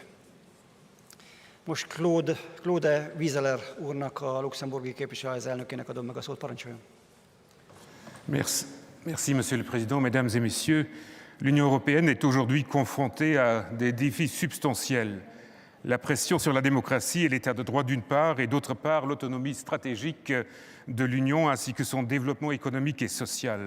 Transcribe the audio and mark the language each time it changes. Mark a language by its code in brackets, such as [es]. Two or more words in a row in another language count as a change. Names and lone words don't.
[hu] Most Claude Wieseler úrnak, a luxemburgi képviselőház elnökének adom meg a szót, parancsoljon. [fr] Merci, Monsieur le Président, Mesdames et Messieurs. L'Union européenne est aujourd'hui confrontée à des défis substantiels. La pression sur la démocratie et l'état de droit d'une part, et d'autre part l'autonomie stratégique de l'Union ainsi que son développement économique et social.